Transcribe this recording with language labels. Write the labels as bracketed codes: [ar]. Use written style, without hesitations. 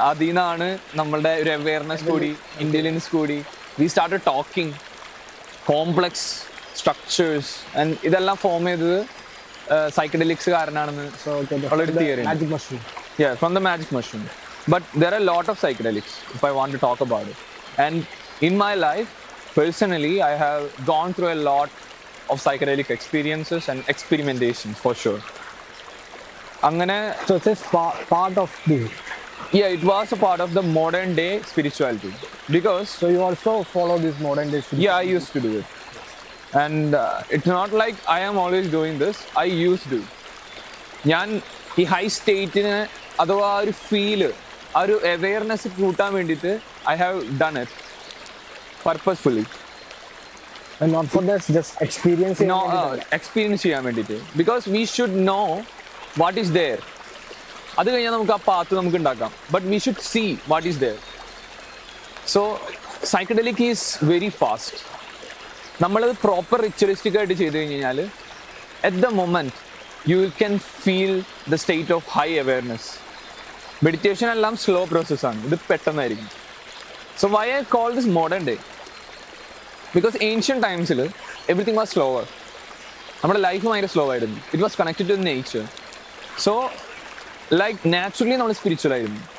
[ml] അതിൽ നിന്നാണ് നമ്മളുടെ ഒരു അവെയർനെസ് കൂടി, ഇൻ്റലിജൻസ് കൂടി, [en] we start talking complex structures, [ml] and ഇതെല്ലാം ഫോം ചെയ്തത് സൈക്കഡെലിക്സ് കാരണമാണെന്ന് ഉള്ളൊരു theory. [en] Yeah, from the magic mushroom. But there are a lot of psychedelics if I want to talk about it. And in my life, personally, I have gone through a lot of psychedelic experiences and experimentations for sure. [ml] Angane, [en] so it's part of this. Yeah, it was a part of the modern day spirituality because. So you also follow this modern day spirituality? Yeah, I used to do it, and it's not like I am always doing this. I used to. [ml] ഞാൻ ഈ high സ്റ്റേറ്റിന് അഥവാ ഒരു feel, ആ ഒരു awareness കൂട്ടാൻ വേണ്ടിയിട്ട് [en] I have done it purposefully. And not for this, just experiencing. [ml] No, experience ചെയ്യാൻ വേണ്ടിയിട്ട്. [en] Because we should know what is there. [ml] അത് കഴിഞ്ഞാൽ നമുക്ക് ആ പാത്ത് നമുക്ക് ഉണ്ടാക്കാം. [en] But we should see what is there. So psychedelic is very fast. [ml] നമ്മളത് proper ritualistic ആയിട്ട് ചെയ്ത് കഴിഞ്ഞ് കഴിഞ്ഞാൽ [en] at the moment you can feel the state of high awareness. [ml] Meditation എല്ലാം സ്ലോ പ്രോസസ്സാണ്, ഇത് പെട്ടെന്നായിരിക്കും. [en] So why I call this modern day? Because ancient ടൈംസിൽ everything was slower. [ml] നമ്മുടെ life ഭയങ്കര സ്ലോ ആയിരുന്നു. [en] It was connected to nature. [ml] So like naturally നമ്മൾ spiritual ആയിരുന്നു.